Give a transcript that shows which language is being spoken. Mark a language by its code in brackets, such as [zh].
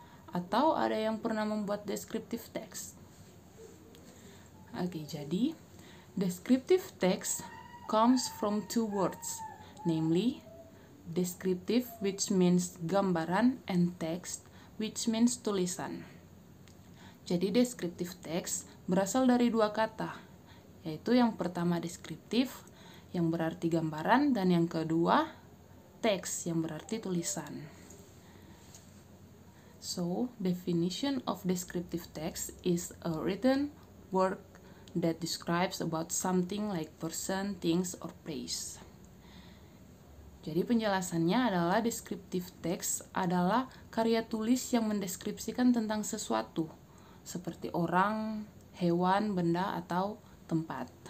[id] Atau ada yang pernah membuat descriptive text? Oke, jadi [en] descriptive text comes from two words, namely descriptive, which means gambaran, and text, which means tulisan. [id] Jadi descriptive text berasal dari dua kata, yaitu yang pertama deskriptif, yang berarti gambaran, dan yang kedua teks, yang berarti tulisan. [en] So, definition of descriptive text is a written work that describes about something like person, things, or place. [id] Jadi penjelasannya adalah descriptive text adalah karya tulis yang mendeskripsikan tentang sesuatu, seperti orang, hewan, benda, atau tempat.